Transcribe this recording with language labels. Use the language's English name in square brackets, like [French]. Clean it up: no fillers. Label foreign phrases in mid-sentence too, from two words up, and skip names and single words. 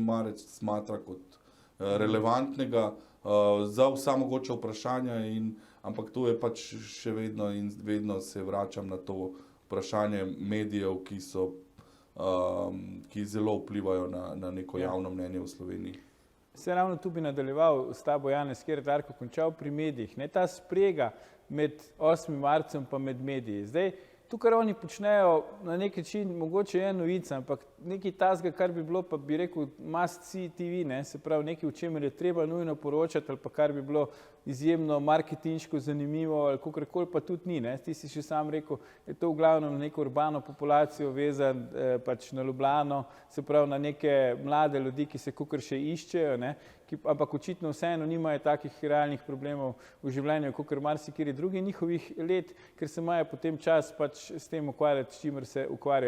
[Slovenian] marec smatra kot relevantnega za vsa mogoča vprašanja, ampak to je pač še vedno in vedno se vračam na to vprašanje medijev, ki zelo vplivajo na neko javno mnenje v Sloveniji. Se ravno tu bi nadaljeval s tabo, Janez, kjer je Darko končal pri medijih. Ta sprega med 8. marcem pa med mediji. Zdaj, to, kar oni počnejo, na nek način mogoče je novica, ampak nekaj tazga, kar bi bilo, pa bi rekel, [English] must see TV, [Slovenian] se pravi nekaj, o čemer je treba nujno poročati, ali pa kar bi bilo izjemno marketinško zanimivo, ali kakorkoli pa tudi ni. Ti si še sam rekel, je to v glavnem na neko urbano populacijo vezan, pač na Ljubljano, se pravi na neke mlade ljudi, ki se kakor še iščejo, ampak očitno vseeno nimajo takih realnih problemov v življenju, kakor marsikateri drugi njihovih let, ker se imajo potem čas pač s tem ukvarjati, s čimer se ukvarjajo.